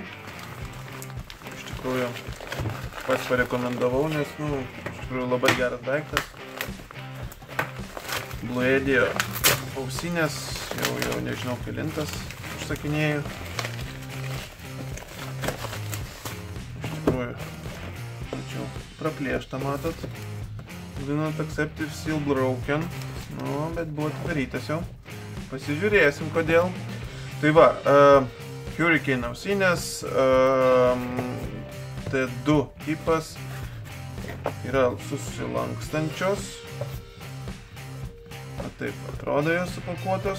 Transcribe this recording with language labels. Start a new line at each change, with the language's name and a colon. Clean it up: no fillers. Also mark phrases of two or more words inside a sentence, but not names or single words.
Lithuanian: Iš tikrųjų, pats parekomendavau, nes, iš tikrųjų labai geras daiktas. Bluedio ausinės, jau nežinau kelintas užsakinėjau. Iš tikrųjų, tačiau praplėštą matot.
English: Do not accept if still broken.
Lithuanian: Bet buvo atidarytas jau. Pasižiūrėsim, kodėl. Tai va, Hurricane ausinės, T2 tipas, yra susilankstančios. Taip atrodo jos supakuotos.